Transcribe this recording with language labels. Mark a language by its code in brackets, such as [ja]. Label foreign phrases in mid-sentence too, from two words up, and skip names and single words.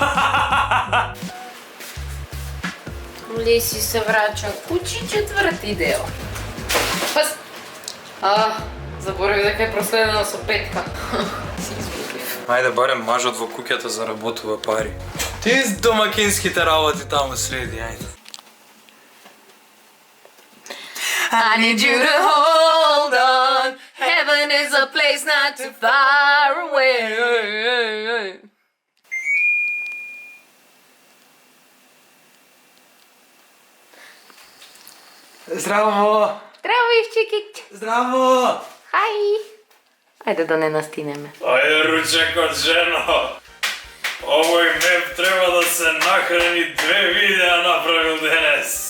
[mk] Леси се врача кучи, четврти дел. Пас. Заборавив дека е проследено со петка. Си изгубив. Ајде, барем мажот во куќата заработува пари. Ти с домакинските работи таму следи, ајде. [en] I need you to hold on. Heaven is a place not too far away. [mk] Здраво! Здраво, Ивчикич. Здраво! Хај. Ајде да не настинеме. Ајде, ручекот, жено! Овој меп треба да се нахрани 2 видеа направил денес.